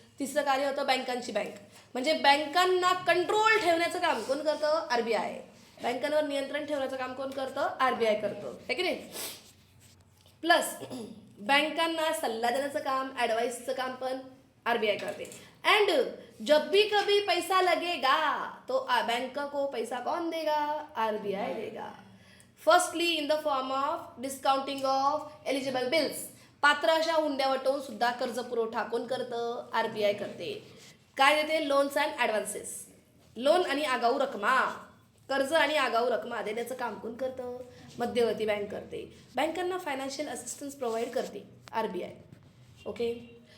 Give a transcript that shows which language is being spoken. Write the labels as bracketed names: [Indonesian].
[Marathi] तिसरं कार्य होतं बँकांची बँक म्हणजे बँकांना कंट्रोल ठेवण्याचं काम कोण करतं? RBI. बँकांवर नियंत्रण ठेवण्याचं काम कोण करतं? RBI करतं, है की नाही. प्लस बँकांना सल्ला देण्याचं काम, ॲडवाइसचं काम पण RBI करते. [Hindi] एंड जब भी कभी पैसा लगेगा तो बैंक को पैसा कौन देगा? RBI देगा. [English] Firstly in the form of discounting of eligible bills. [Marathi] पात्र अशा हुंड्या वटवून सुद्धा कर्ज पुरवठा कोण करतं? RBI करते. काय देते? Loans and advances. लोन आणि आगाऊ रकमा, कर्ज आणि आगाऊ रकमा देण्याचं काम कोण करतं? मध्यवर्ती बँक करते. बँकांना फायनान्शियल असिस्टन्स प्रोव्हाइड करते RBI. ओके.